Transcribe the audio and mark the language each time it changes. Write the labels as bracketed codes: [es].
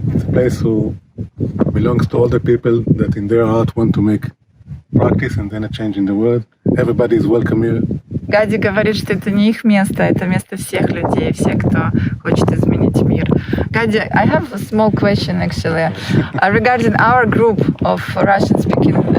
[en] It's a place who belongs to all the people that in their heart want to make practice and then a change in the world. Everybody is welcome here. [ru] Гади говорит, что это не их место, это место всех людей, всех, кто хочет изменить мир. [en] Гади, I have a small question actually regarding our group of Russian-speaking.